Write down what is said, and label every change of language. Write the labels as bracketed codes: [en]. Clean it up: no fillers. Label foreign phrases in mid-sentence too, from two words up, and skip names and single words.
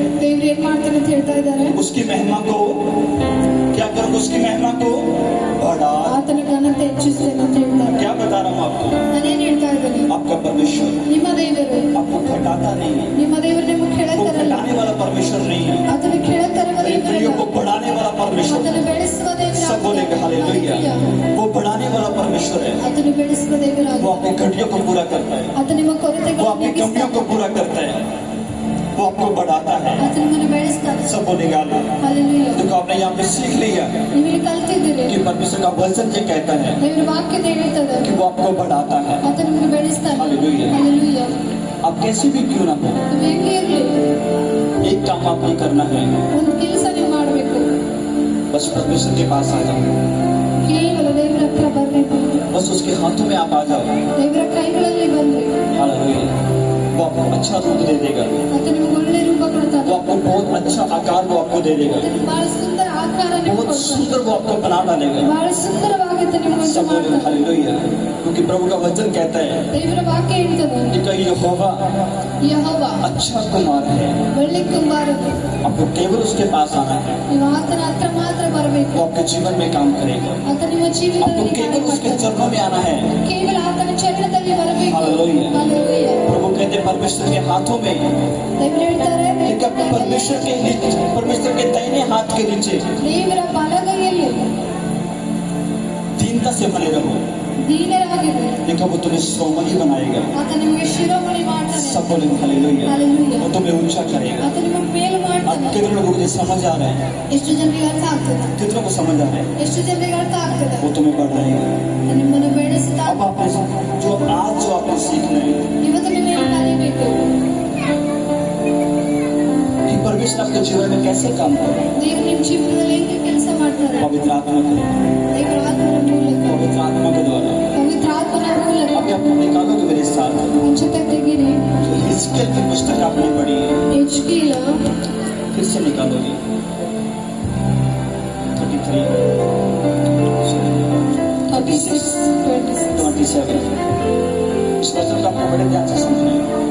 [kn] ದೇವ್ರು ಏನ್ ಮಾಡ್ತಾನೆ ಅಂತ ಹೇಳ್ತಾ ಇದ್ದಾರೆ, [hi] उसकी महिमा को क्या करूंगा? उसकी महिमा को बढ़ा। [kn] ಆತನ ಘನತೆ ಹೆಚ್ಚಿಸ್ತೇನೆ ಅಂತ ಹೇಳ್ತಾರೆ. [hi] क्या बता रहा हूँ आपको? [kn] ನಾನೇನ್ ಹೇಳ್ತಾ ಇದ್ದೀನಿ, [hi] आपका परमेश्वर [kn] ನಿಮ್ಮ ದೇವರು [hi] आपको घटाता नहीं है, [kn] ನಿಮ್ಮ ದೇವರು ನಿಮಗೆ [hi] वो [kn] ಕೇಳುತ್ತಾರಲ್ಲ, [hi] घटाने वाला परमेश्वर नहीं है, [kn] ಆತನು ಕೇಳುತ್ತಾರಲ್ಲ [hi] मेरे प्रियो को बढ़ाने वाला परमेश्वर [kn] ಆತನು ಬೆಳೆಸುವ ದೇವರು. [hi] सब बोलेंगे हालेलुया। वो बढ़ाने वाला परमेश्वर है, [kn] ಆತನು ಬೆಳೆಸುವ ದೇವರು. [hi] वो आपकी घटियों को पूरा करता है, [kn] ಆತನು ನಿಮ್ಮ ಕೊರತೆಗಳನ್ನು [hi] वो आपकी कमियों को पूरा करता है, वो आपको बढ़ाता है। [kn] ಆತನು ನಿಮ್ಮನ್ನು ಬೆಳೆಸ್ತಾನೆ. [hi] सब बोलेगा Hallelujah. देखो आपने यहाँ पे सीख लिया [kn] ನೀವು ಇಲ್ಲಿ ಕಲ್ತಿದ್ದೀರಿ. [hi] कि परमेश्वर का वचन ये कहता है [kn] ದೇವರ ವಾಕ್ಯದ ಹೇಳುತ್ತದೆ, [hi] कि वो आपको बढ़ाता है। [kn] ಆತನು ನಿಮ್ಮನ್ನು ಬೆಳೆಸ್ತಾನೆ. Hallelujah. Hallelujah. [hi] आप कैसी भी क्यों ना हो, [kn] ನೀವು ಹೇಗೆ ಇರಲಿ, [hi] एक काम आपको करना है, [kn] ಒಂದು ಕೆಲಸ ನೀವು ಮಾಡಬೇಕು. [hi] बस परमेश्वर के पास आ जाओ, [kn] ಕೇವಲ ದೇವರ ಹತ್ರ ಬರಬೇಕು. [hi] बस उसके हाथों में आप आ जाओ। [kn] ದೇವರ ಕೈಗಳಲ್ಲಿ ಬಂದ್ರೆ [hi] हालेलुया। वो आपको अच्छा रूप दे देगा, [kn] ಆತನು ನಿಮಗೆ ಒಳ್ಳೆ ರೂಪ ಕೊಡ್ತಾನೆ. [hi] वो आपको बहुत अच्छा आकार वो आपको दे देगा, [kn] ಆತನು ಬಹಳ ಸುಂದರ ಆಕಾರ ನಿಮಗೆ [hi] बहुत [kn] ಕೊಡ್ತಾನೆ. [hi] सुंदर वो आपको बना डालेगा। [kn] ಬಹಳ ಸುಂದರವಾಗಿ ಆತ ನಿಮಗೆ [hi] सब बोलेंगे [kn] ಮಾಡ್ತಾನೆ. [hi] हालेलुया, क्योंकि प्रभु का वचन कहता है [kn] ದೇವರ ವಾಕ್ಯ ಹೇಳ್ತದೆ, [hi] कि कहीं यहोवा [kn] ಯೆಹೋವ [hi] अच्छा कुमार है, [kn] ಒಳ್ಳೆ ಕುಂಬಾರನು. [hi] आपको केवल उसके पास आना है, [kn] ನೀವು ಆತನ ಹತ್ರ ಮಾತ್ರ ಬರಬೇಕು. [hi] वो आपके जीवन में काम करेगा। [kn] ಆತ ನಿಮ್ಮ [hi] आपको [kn] ಜೀವಿತದಲ್ಲಿ ಕಾರ್ಯ [hi] केवल उसके [kn] ಮಾಡ್ತಾನೆ. [hi] चरणों में आना है। [kn] ಕೇವಲ ಆತನ ಚರಣದಲ್ಲಿ ಬರಬೇಕು. Hallelujah. Hallelujah. [hi] प्रभु कहते हैं परमेश्वर के हाथों में, [kn] ದೇವರು ಹೇಳ್ತಾರೆ, [hi] लेकिन अपने परमेश्वर के नीचे, परमेश्वर के दाहिने हाथ के नीचे [kn] ದೇವರ ಬಲಗೈಯಲ್ಲಿ [hi] दीनता से बने रहो। [kn] ದೀನರಾಗಿರಿ. [hi] देखो वो तुम्हें श्रोमणी बनाएगा। [kn] ಆತ ನಿಮಗೆ ಶಿರೋಮಣಿ ಮಾಡ್ತಾನೆ. [hi] सब बोलेंगे हालेलुया। Hallelujah. वो तुम्हें ऊंचा करेगा। [kn] ಆತ ನಿಮಗೆ ಮೇಲು [hi] अब [kn] ಮಾಡ್ತಾನೆ. [hi] कितने लोगों को ये समझ आ रहा है, [kn] ಎಷ್ಟು ಜನರಿಗೆ ಅರ್ಥ ಆಗ್ತದೆ, [hi] कितनों को समझ आ रहा है, [kn] ಎಷ್ಟು ಜನರಿಗೆ ಅರ್ಥ ಆಗ್ತದೆ. [hi] वो तुम्हें बढ़ाएगा। [kn] ನಿಮ್ಮನ್ನು ಬೆಳೆಸ್ತಾ [hi] अब आपने जो आज जो आपने सीखना है [kn] ಇವತ್ತು ನೀವೇನು ಕಲಿಬೇಕು, [hi] कि परमेश्वर आपके जीवन में कैसे काम करे, [kn] ದೇವರು ನಿಮ್ಮ ಜೀವನದಲ್ಲಿ ಹೇಗೆ ಕೆಲಸ ಮಾಡ್ತಾರೆ. [hi] पवित्र आत्मा करे, [kn] ದೇವರ ಆತ್ಮನ ಮೂಲಕ, [hi] पवित्र आत्मा के द्वारा। [kn] ಪವಿತ್ರ ಆತ್ಮನ ಮೂಲಕ [hi] अभी आप निकालोगे मेरे साथ [kn] ಜೊತೆ ತೆಗೀರಿ. [hi] जो हिजकिय्याह की पुस्तक आपने पढ़ी है, HKL फिर से निकालोगे 33 36 27। इस वचन को आपको बड़े ध्यान से समझना है।